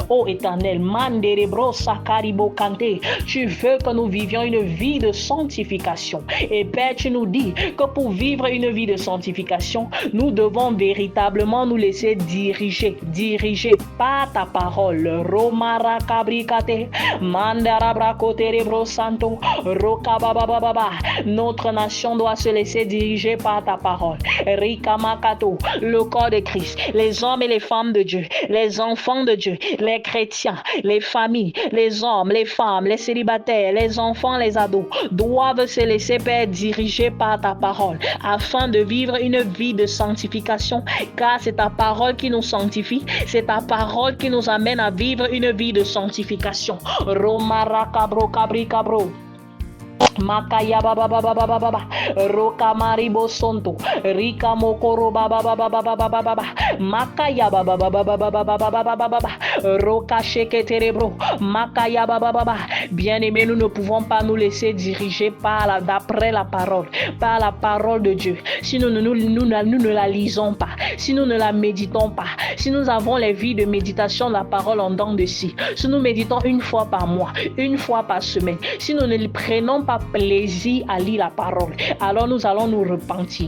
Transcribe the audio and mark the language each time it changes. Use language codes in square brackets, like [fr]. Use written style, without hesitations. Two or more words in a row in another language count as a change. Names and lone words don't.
[fr] Oh Éternel, tu veux que nous vivions une vie de sanctification. Et Père, tu nous dis que pour vivre une vie de sanctification, nous devons véritablement nous laisser diriger par ta parole. Romara kabrikate, mandara brakote rebro santo, rokababababa. Notre nation doit se laisser diriger par ta parole. Rikamakato, le corps de Christ, les hommes et les femmes de Dieu, les enfants de Dieu, les chrétiens, les familles, les hommes, les femmes, les célibataires, les enfants, les ados doivent se laisser, Père, diriger par ta parole afin de vivre une vie de sanctification, car c'est ta parole qui nous sanctifie, c'est ta parole qui nous amène à vivre une vie de sanctification. Romara kabro kabri kabro. Makaya baba baba baba baba roka maribo sonto rika mokoro baba baba baba baba baba makaya baba baba baba baba baba baba roka sheke terebro makaya baba baba. Bien-aimés, nous ne pouvons pas nous laisser diriger d'après la parole de Dieu. Si nous ne la lisons pas, si nous ne la méditons pas, si nous avons les vies de méditation de la parole en dents de scie, si nous méditons une fois par mois, une fois par semaine, si nous ne prenons pas plaisir à lire la parole, alors nous allons nous repentir.